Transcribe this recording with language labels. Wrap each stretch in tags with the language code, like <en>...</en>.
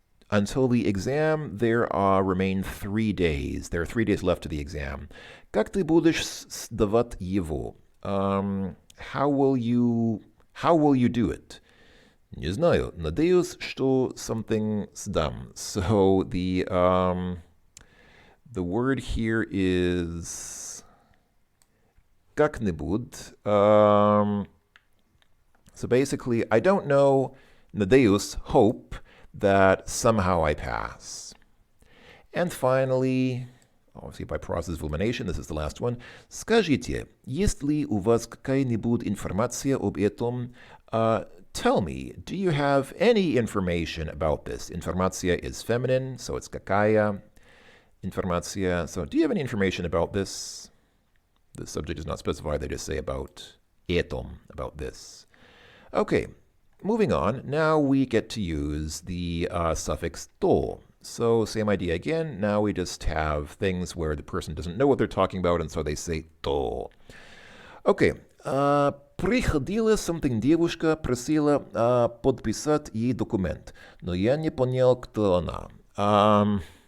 <en>Until the exam, there remain 3 days. There are 3 days left to the exam.</en> <ru>Как ты будешь сдавать его?</ru> <en>How will you do it?</en> <ru>Не знаю. Надеюсь, что</ru> <en>something</en> <ru>сдам.</ru> <en>So the word here is как-нибудь. So basically, I don't know,</en> <ru>надеюсь,</ru> <en>hope, that somehow I pass. And finally, obviously by process of elimination, this is the last one.</en> <ru>Скажите, есть ли у вас какая-нибудь информация об этом?</ru> <en>tell me, do you have any information about this? Informaция is feminine, so it's какая. Informaция. So do you have any information about this? The subject is not specified. They just say about этом, about this. Okay, moving on. Now we get to use the suffix to. So same idea again. Now we just have things where the person doesn't know what they're talking about, and so they say to. Okay.</en> <ru>Приходила</ru> <en>something</en> <ru>девушка, просила подписать ей документ, но я не понял, кто она.</ru>